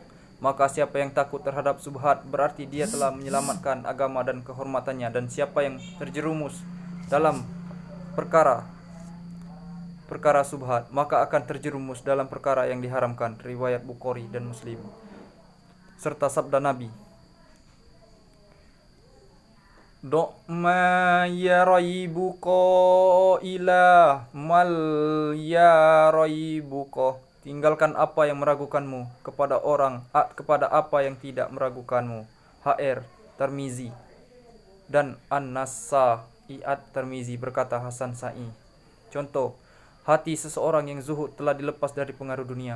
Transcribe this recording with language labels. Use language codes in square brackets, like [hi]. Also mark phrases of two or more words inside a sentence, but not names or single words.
[id] Maka siapa yang takut terhadap subhat berarti dia telah menyelamatkan agama dan kehormatannya, dan siapa yang terjerumus dalam perkara subhat maka akan terjerumus dalam perkara yang diharamkan. Riwayat Bukhari dan Muslim. Serta sabda Nabi, [ar] ma yaraibuko ila mal yaraibuko. [id] Tinggalkan apa yang meragukanmu kepada apa yang tidak meragukanmu. HR Tirmizi dan An-Nasai Tirmizi. Berkata Hasan Sa'i. Contoh, hati seseorang yang zuhud telah dilepas dari pengaruh dunia.